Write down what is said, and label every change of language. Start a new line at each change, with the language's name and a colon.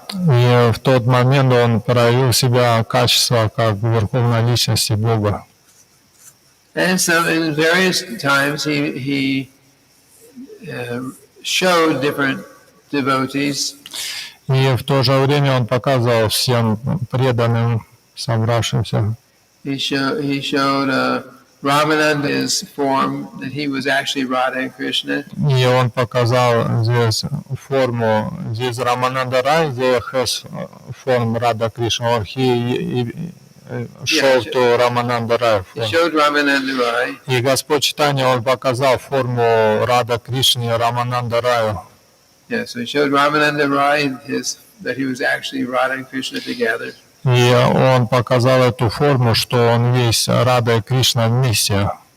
Russian: И в тот момент он проявил себя качество как верховной личности Бога.
English: And so in various times he showed different devotees.
Russian: И в то же время он показывал всем преданным, собравшимся.
English: He showed Ramananda's form that he was actually Radha and Krishna.
Russian: И он показал здесь форму, здесь Рамананда Рай,
English: there has form Radha Krishna, or he showed to
Russian: Рамананда Рай.
English: He showed Ramananda Rai.
Russian: И Господь Чайтанья, он показал форму Рада Кришны и Рамананда Раю.
English: Yeah, so he showed Ramananda Rai that he was actually Radha and Krishna together.
Russian: И он показал эту форму, что он есть Рада и Кришна вместе.